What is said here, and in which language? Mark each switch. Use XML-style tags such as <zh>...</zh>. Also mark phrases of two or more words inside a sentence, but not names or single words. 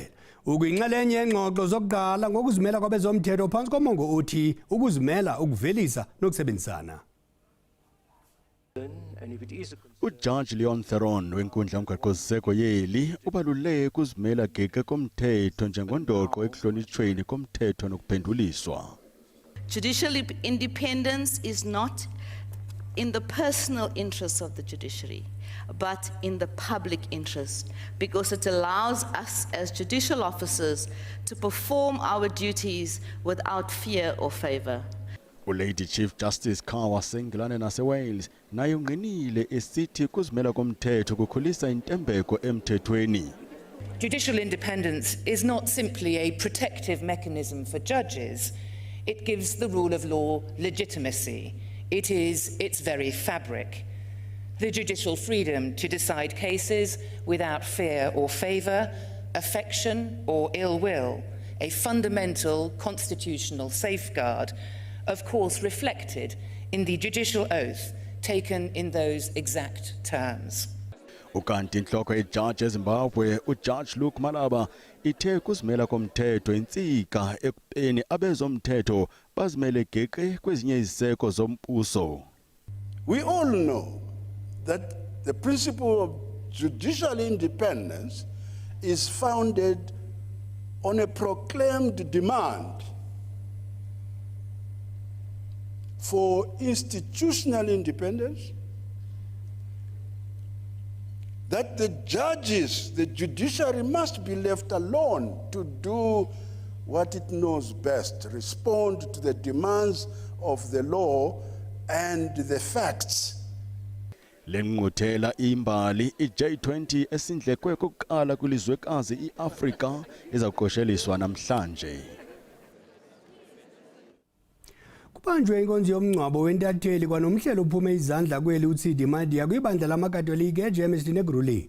<xh>Ukuyinxalenye yengxoxo zokuqala ngokuzimela kwabezomthetho phantsi komongo othi ukuzimela ukuvelisa nokusebenzisana. Ujaji Leon Theron wenkundla yomgaqo-siseko yeli ubaluleke ukuzimela geqe komthetho njengondoqo ekuhlonitshweni komthetho nokuphenduliswa.</xh> <en>Judicial independence is not in the personal interests of the judiciary, but in the public interest, because it allows us as judicial officers to perform our duties without fear or favor.</en> <xh>Lady Chief Justice Khawa Senglane naseWales naye ungqinile esithi ukuzimela komthetho kukhulisa intembeko emthethweni.</xh> <en>Judicial independence is not simply a protective mechanism for judges. It gives the rule of law legitimacy. It is its very fabric. The judicial freedom to decide cases without fear or favour, affection or ill will, a fundamental constitutional safeguard, of course reflected in the judicial oath taken in those exact terms.</en> <xh>Ukanti inhloko yejaji eZimbabwe uJudge Luke Malaba ithe ukuzimela komthetho insika ekupeni abezomthetho bazimele geqe kwezinye iziseko zombuso.</xh> <en>We all know that the principle of judicial independence is founded on a proclaimed demand for institutional independence, that the judges, the judiciary must be left alone to do what it knows best, respond to the demands of the law and the facts.</en> <xh>Lengquthela imbali i-J20 esindlekwe kokuqala kwilizwekazi i-Afrika ezaqosheliswa namhlanje. Kubanjwe inkonzo yomngcwabo wentatheli kwanomhlelo uphume izandla kweli uTsidi Madia kwibandla lamakatolika eJamestown eGruleni.</xh>